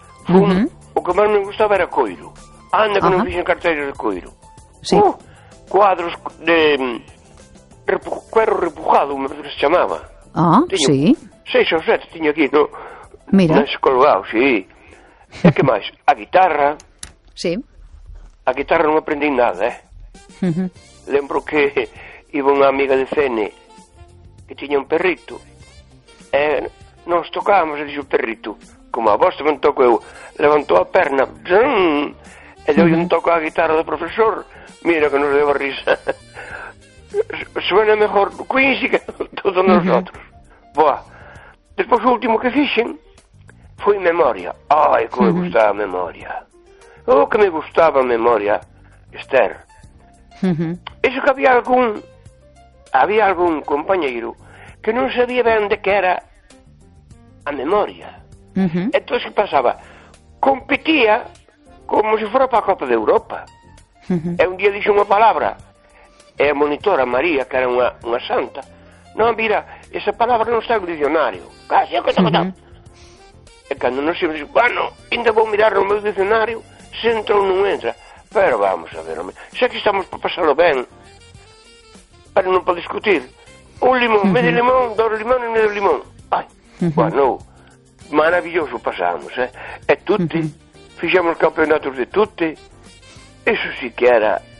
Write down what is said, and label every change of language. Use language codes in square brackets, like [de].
[gl] Fun, o que máis me gustaba era coiro. Anda, que non fixen carteiras de coiro. Sí. [es] Cuadros de cuero repujado, me parece que se [gl] chamaba. Ah, sí. Seis ou sete tiño aquí, no? Mira. Mais colgado, sí. E que máis? A guitarra. Sí. A guitarra non aprendi nada, eh? Lembro que iba unha amiga de cene que tiña un perrito. E nos tocábamos, e dixo o perrito, como a vos tamén toco eu, levantou a perna, zum, e deu un toco a guitarra do profesor. Mira que nos deu a risa. [es] Suena mejor Quincy que todos nosotros. [gl] Boa. Despois o último que fixen foi memoria. Ai, como me gustaba memoria. Oh, que me gustaba memoria, Esther. Eso que había algún compañero que non sabía ben de que era a memoria. Entón, que pasaba? Competía como se fora para a Copa de Europa. E un día dixo unha palabra, e a monitora María, que era unha santa, non, mira, esa palabra non está no dicionario. Casi, o que está contando? E cando non se me dixo, bueno, ainda vou mirar no meu dicionario, se entra ou non entra. Pero vamos a ver, homen, xa que estamos para pasarlo ben, pero non para discutir. Un limón, medio limón, dos limón e medio limón. Ai, bueno, maravilloso pasamos, eh? E tutti, fixamos campeonatos de tutti, eso sí que era.